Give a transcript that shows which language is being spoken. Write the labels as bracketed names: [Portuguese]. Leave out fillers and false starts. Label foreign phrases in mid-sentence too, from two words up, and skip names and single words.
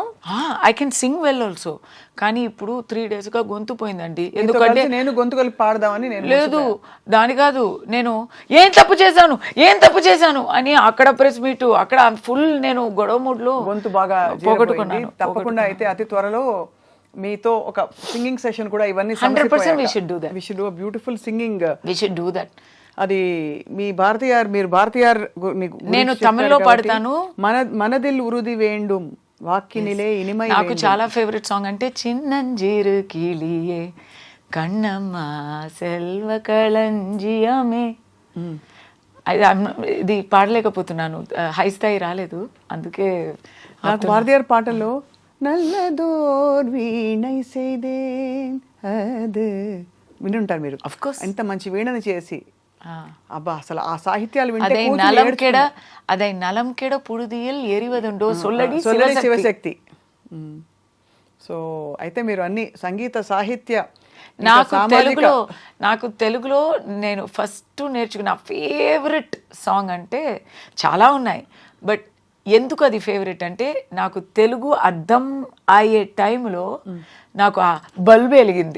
[English] I can sing well also. [Telugu] కానీ ఇప్పుడు 3 daysగా గొంతు పోయిందండి. ఎందుకంటే నేను గొంతు కలిపి పాడదామని నేను లేదు, దాని కాదు, నేను ఏం తప్పు చేశాను అని అక్కడ [English] press meet, [Telugu] అక్కడ ఫుల్ నేను గొడవ మూడ్లో గొంతు బాగా పోగొట్టుకున్నాను. తప్పకుండా అయితే అతి త్వరలో మీతో ఒక [English] singing session [Telugu] కూడా, ఇవన్నీ [English] 100% we should do that. We should do a beautiful singing. We should do that. [Telugu] అది మీ భారతీయార్, మీరు భారతీయార్, నేను తమిళ్లో పాడతాను. [Tamil] மனதில் உறுதி வேண்டும் வாக்கினிலே இனிமை. [Telugu] నాకు చాలా [English] favourite song [Telugu] అంటే [Tamil] சின்னஞ்சிறு கிளியே கண்ணம்மா செல்வ களஞ்சியமே. [Telugu] ఇది పాడలేకపోతున్నాను, హై స్థాయి రాలేదు, అందుకే. నాకు భారతీయ పాటల్లో [Tamil] நல்லதோர் வீணை செய்தே [Telugu] అది వినుంటారు మీరు. [English] Of course. [Telugu] ఎంత మంచి వీణని చేసి, అబ్బా అసలు ఆ సాహిత్యాలు వింటే [Tamil] அதை நலம் கெட புழுதியில் எரிவதுண்டோ சொல்லடி [Telugu] శివశక్తి. సో అయితే మీరు అన్ని సంగీత సాహిత్య, నాకు తెలుగులో నేను ఫస్ట్ నేర్చుకున్న [English] favourite song [Telugu] అంటే చాలా ఉన్నాయి, బట్ ఎందుకు అది ఫేవరెట్ అంటే నాకు తెలుగు అర్థం అయ్యే టైంలో నాకు ఆ బల్బు వెలిగింది.